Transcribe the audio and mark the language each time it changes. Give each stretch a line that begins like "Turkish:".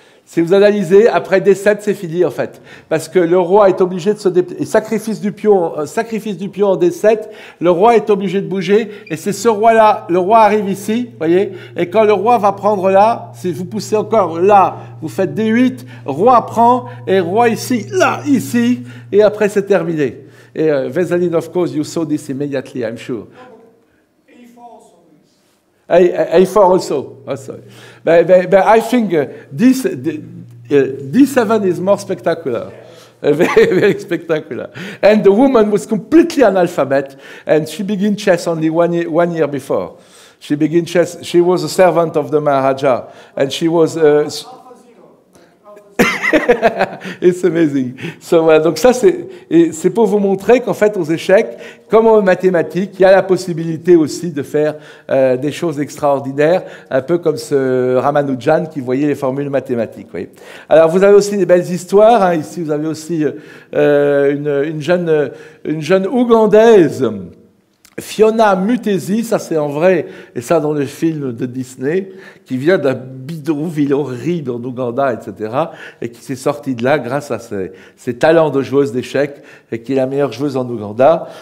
French: Si vous analysez, après D7, c'est fini en fait. Parce que le roi est obligé de se déplacer. Et sacrifice du pion en D7, le roi est obligé de bouger. Et c'est ce roi-là, le roi arrive ici, voyez. Et quand le roi va prendre là, si vous poussez encore là, vous faites D8, roi prend, et roi ici, là, ici, et après c'est terminé.
English: Et Veselin, of course, you saw this immediately, I'm sure. A4 also. Oh, sorry. But I think D7 is more spectacular. Very, very spectacular. And the woman was completely analphabet, and she began chess only 1 year before. She began chess. She was a servant of the Maharaja, and she was... It's amazing.
French: So, donc ça, c'est pour vous montrer qu'en fait, aux échecs, comme en mathématiques, il y a la possibilité aussi de faire des choses extraordinaires, un peu comme ce Ramanujan qui voyait les formules mathématiques. Oui. Alors, vous avez aussi des belles histoires. Hein. Ici, vous avez aussi une jeune Ougandaise, Fiona Mutesi, ça c'est en vrai, et ça dans le film de Disney, qui vient d'un bidonville horrible en Ouganda, etc., et qui s'est sortie de là grâce à ses talents de joueuse d'échecs, et qui est la meilleure joueuse en Ouganda.